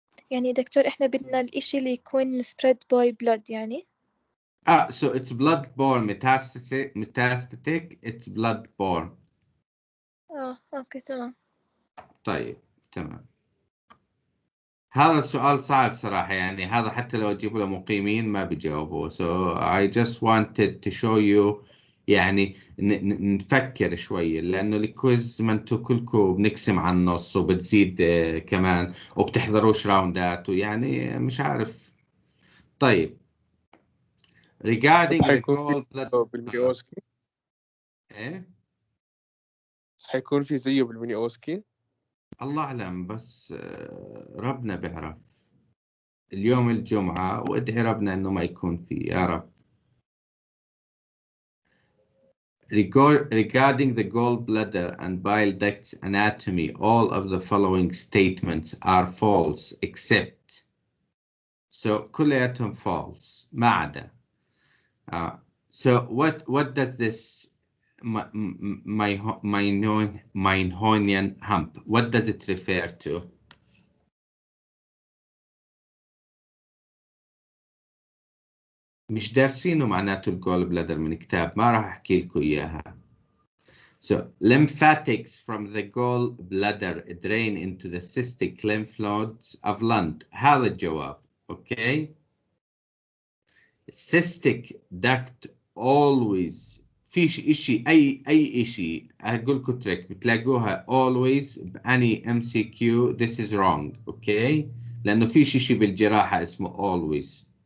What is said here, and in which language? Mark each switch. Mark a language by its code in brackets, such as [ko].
[ar] يعني دكتور احنا بدنا الاشي اللي يكون [en] spread by blood [ar] يعني. [en] So it's blood-borne metastatic, it's blood-borne. [ar] اوكي تمام. طيب تمام. هذا السؤال صعب صراحة يعني. هذا حتى لو تجيبوا له مقيمين ما بيجاوبوه. [en] So I just wanted to show you [ar] يعني نفكر شوية، لأنه الكويز ما انتوا كلكم بنقسم على النص وبتزيد كمان وبتحضروش راوندات ويعني مش عارف. [en] طيب regarding the gallbladder [ar] بالمينيوسكي ايه حيكون في زيه بالمينيوسكي. الله أعلم، بس ربنا بيعرف. اليوم الجمعة وادعي ربنا إنه ما يكون فيه يا رب. [en] Regarding the gallbladder and bile ducts anatomy, all of the following statements are false except. [ar] So كلياتهم false ما عدا. [en] So what does this Meinhonian hump, what does it refer to? [ar] مش دارسينه معناته الجول بلادر من كتاب، ما راح احكي لكم اياها. [en] So lymphatics from the gallbladder drain into the cystic lymph nodes of lung. [ar] هذا الجواب. اوكي. [en] cystic duct always [ar] فيش اشي اي اشي اقول لكم تريك بتلاقوها always بأني MCQ. [en] This is wrong. [ar] اوكي، لانه فيش اشي بالجراحة اسمه always.